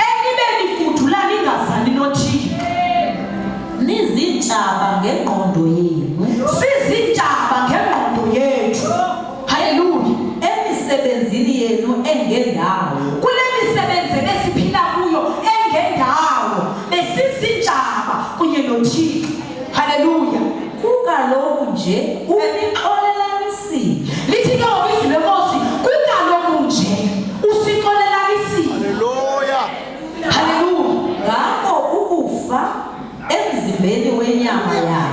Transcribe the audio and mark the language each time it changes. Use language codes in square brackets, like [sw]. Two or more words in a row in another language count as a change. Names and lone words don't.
[xh] Nizintshaba ngengqondo yenu. Sizintshaba ngengqondo yethu. Hallelujah. Emisebenzini yenu engendawo. Kule misebenzi esiphila kuyo engendawo besizintshaba kunye noThixo. Hallelujah. Kukaloku nje unixolelanisile. Lithi ke ngokwizwi lenkosi kukaloku nje usixolelanisile. Hallelujah. Hallelujah. Ngakho ukufa emzimbeni wenyama yakhe.